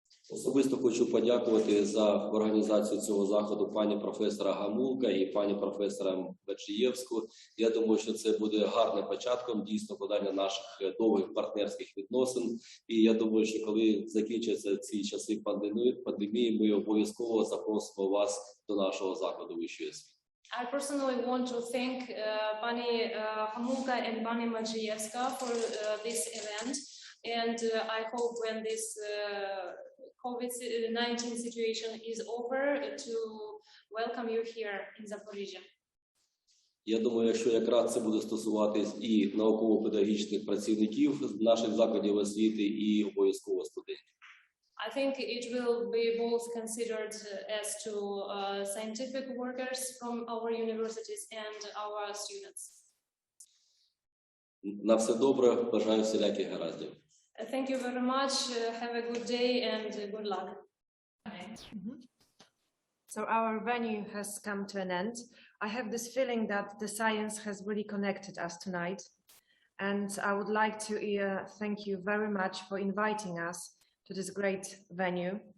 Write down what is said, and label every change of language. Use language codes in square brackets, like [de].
[uk] Особисто хочу подякувати за організацію цього заходу пані професора Гамулка і пані професора Бачієвську. Я думаю, що це буде гарним початком дійсно подання наших довгих партнерських відносин. І я думаю, що коли закінчаться ці часи пандемії, ми обов'язково запросимо вас до нашого заходу вищої освіти. [en] I personally want to thank Pani Hamulka and Pani Maciejewska for this event, and I hope when this COVID-19 situation is over to welcome you here in Zaporizhia. [uk] Я думаю, якщо якраз це буде стосуватись і науково-педагогічних працівників наших закладів освіти, і обов'язково студентів. [en] I think it will be both considered as to scientific workers from our universities and our students. [uk] На все добре, бажаю всіляких гараздів. [en] Thank you very much. Have a good day and good luck. So our venue has come to an end. I have this feeling that the science has really connected us tonight. And I would like to thank you very much for inviting us to this great venue.